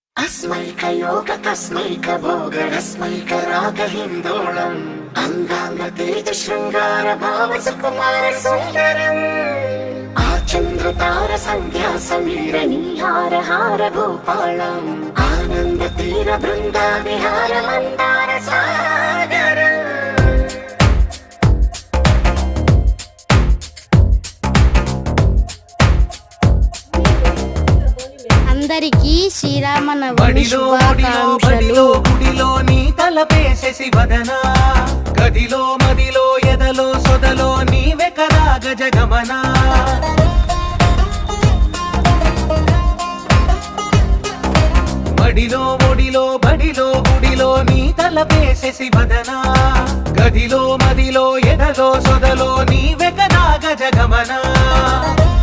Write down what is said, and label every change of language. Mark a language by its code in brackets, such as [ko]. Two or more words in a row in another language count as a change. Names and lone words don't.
[sa] अस्मैक योग तस्मैक भोग रस्मैक राग हिंदोलम अंगांग तेज शृंगार भाव सुकुमार सुंदरम आचंद्र तार संध्या समीर निहार हार भूपालम आनंद तीर बृंदा विहार मंदार सागर। [te] అందరికీ శ్రీరామనవమి శుభాకాంక్షలు। గుడిలో నీ తలపేసేసి వదనా గదిలో మదిలో ఎదలో సొదలో నీవే కదా గజగమనా బడిలో ఒడిలో బడిలో గుడిలో నీ తలపేసేసి వదనా గదిలో మదిలో ఎదలో సొదలో నీవే కదా గజగమనా।